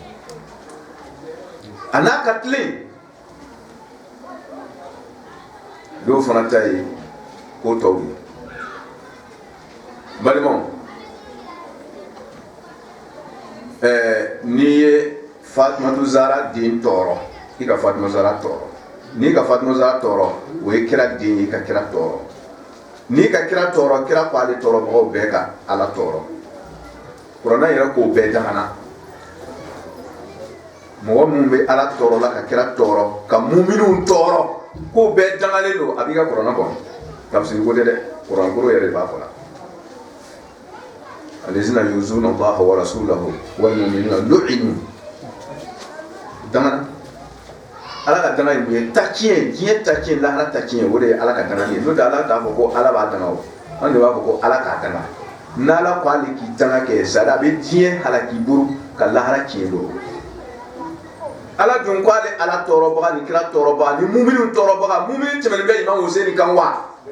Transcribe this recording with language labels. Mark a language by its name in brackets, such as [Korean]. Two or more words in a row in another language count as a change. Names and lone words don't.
[Bambara] a n'a ka tilen dɔw fana ta ye ko tɔw ye balimaw n'i ye Fatumatu Zahra den tɔɔrɔ i ka Fatumatu Zahra tɔɔrɔ n'i ka Fatumatu Zahra tɔɔrɔ o ye kira den ye i ka kira tɔɔrɔ n'i ka kira tɔɔrɔ kira ko ale tɔɔrɔ mɔgɔw bɛɛ ka Ala tɔɔrɔ kuranɛ yɛrɛ k'o bɛɛ dangana mɔgɔ minnu bɛ Ala tɔɔrɔ la ka kira tɔɔrɔ ka muminunw tɔɔrɔ k'o bɛɛ dangalen don a b'i ka kuranɛ kɔnɔ tafsiri ko tɛ dɛ kuranɛ koro yɛrɛ de b'a fɔ la [Arabic] الذين يؤذون الله ورسوله والمؤمنين لعنوا [Bambara] dangana ala ka danga ye takiye diɲɛ takiye lahara takiye o de ye ala ka danga ye n'o tɛ ala t'a fɔ ko ala b'a danga o an de b'a fɔ ko ala k'a danga n'ala ko ale k'i danga kɛ sadi a bɛ diɲɛ halaki buru ka lahara tiɲɛ bolo ala dun ko ale ala tɔɔrɔbaga ni kira tɔɔrɔbaga ni muminu tɔɔrɔbaga muminu tɛmɛnen bɛ imam Hussein kan wa